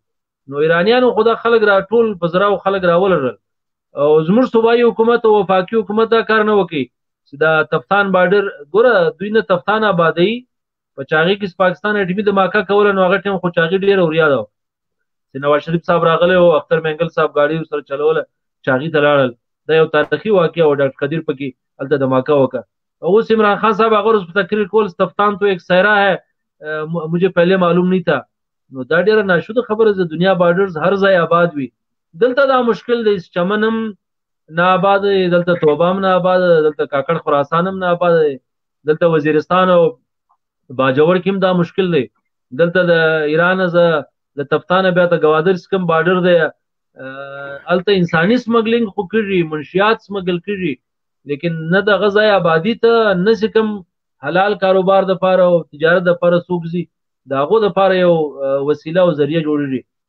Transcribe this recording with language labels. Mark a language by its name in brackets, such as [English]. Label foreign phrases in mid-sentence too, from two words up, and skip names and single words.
[Pashto] نو ایرانیانو خو دا خلک راټول په زراو خلک راولرل او زموږ صوبایي حکومت او وفاقي حکومت دا کار نه وکړي چې دا تفتان بارډر، ګوره دوی نه تفتان آبادوي په چاغي کې پاکستان اټمي دماکه کوله. نو هغه ټیم خو چاغي ډېره اوریا ده چې نواز شریف صاحب راغلی او اختر منګل صاحب ګاډي سره چلوله، چاغي ته لاړل. دا یو تاریخي واقعه او ډاکټر قدیر پکې هلته دماکه وکړه. اوس عمران خان صاحب هغه ورځ په تقریر کول [Urdu] تفتان تو ایک صحرا ہے مجھے پہلے معلوم نہیں تھا. [Pashto] نو دا ډیره ناشوده خبره ده. دنیا بارډرز هر ځای آباد وي، دلته دا مشکل دی. چمن هم نه آباد دی، دلته توبه هم نه آباد دی، دلته کاکړ خراسان هم نه آباد دی، دلته وزیرستان او باجوړ کې هم دا مشکل دی. دلته د ایران د تفتانه بیا ته ګوادر سکم بارډر دی، هلته انساني سمګلینګ خو کېږي، منشیات سمګل کېږي، لیکن نه د غذای آبادي ته نه چې کوم حلال کاروبار دپاره او تجارت دپاره څوک ځي، د هغو دپاره یو وسیله او ذریعه جوړېږي.